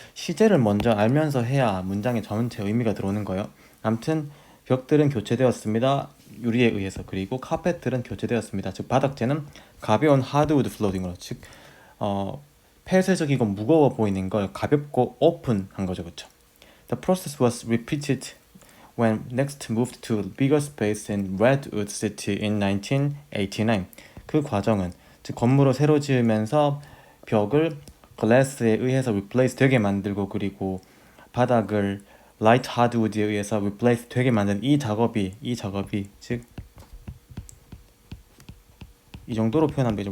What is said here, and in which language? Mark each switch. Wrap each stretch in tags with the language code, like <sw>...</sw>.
<ko>시제를 먼저 알면서 해야 문장의 전체 의미가 들어오는 거예요. 아무튼 벽들은 교체되었습니다. 유리에 의해서. 그리고 카펫들은 교체되었습니다. 즉 바닥재는 가벼운 하드우드 플로딩으로, 즉 폐쇄적이고 무거워 보이는 걸 가볍고 오픈한 거죠. 그렇죠?</ko> <en>The process was repeated when Next moved to a bigger space in Redwood City in 1989.</en> <ko>그 과정은, 즉 건물을 새로 지으면서 벽을 글래스에 의해서 replace 되게 만들고, 그리고 바닥을 라이트 하드우드에 의해서 replace 되게 만든 이 작업이 즉 이 정도로 표현하면 되죠.</ko>